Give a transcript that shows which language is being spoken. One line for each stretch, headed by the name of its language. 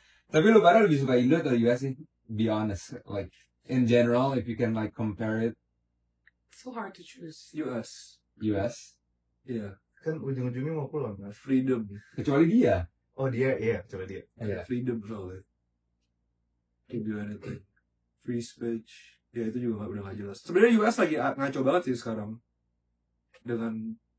Indonesian: Tapi lu pada lebih suka Indo atau US sih?
English: Be honest, like in general, if you can like compare it, So hard to choose. US. US, Iya.
Indonesian: Kan ujung-ujungnya mau pulang mas.
English: Freedom.
Indonesian: kecuali dia. Oh dia, iya coba dia. Iya.
English: Freedom soalnya. Can do anything. Free speech.
Indonesian: Ya itu juga udah gak jelas. Sebenarnya US lagi ngaco banget sih sekarang. Dengan